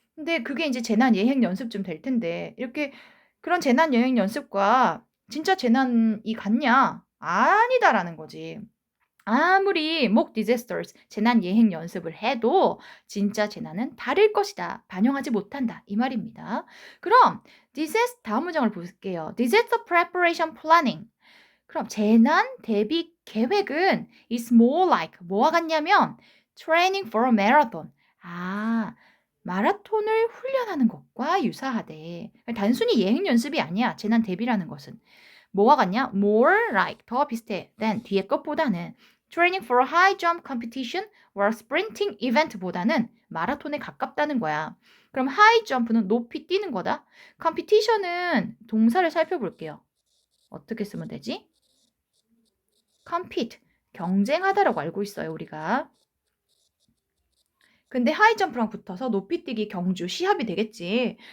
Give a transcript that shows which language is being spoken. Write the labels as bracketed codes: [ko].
[ko] 근데 그게 이제 재난 예행 연습쯤 될 텐데 이렇게 그런 재난 예행 연습과 진짜 재난이 같냐? 아니다라는 거지. 아무리 [en] mock disasters, [ko] 재난 예행 연습을 해도 진짜 재난은 다를 것이다. 반영하지 못한다. 이 말입니다. 그럼 disaster 다음 문장을 볼게요. [en] disaster preparation planning. [ko] 그럼 재난 대비 계획은 [en] is more like [ko] 뭐와 같냐면 [en] training for a marathon. [ko] 마라톤을 훈련하는 것과 유사하대. 단순히 예행 연습이 아니야. 재난 대비라는 것은. 뭐와 같냐? more like 더 비슷해 than 뒤에 것보다는 [en] Training for a high jump competition or sprinting event보다는 [ko] 마라톤에 가깝다는 거야. 그럼 high jump는 높이 뛰는 거다. competition은 동사를 살펴볼게요. 어떻게 쓰면 되지? compete, 경쟁하다라고 알고 있어요, 우리가. 근데 하이점프랑 붙어서 높이뛰기 경주, 시합이 되겠지.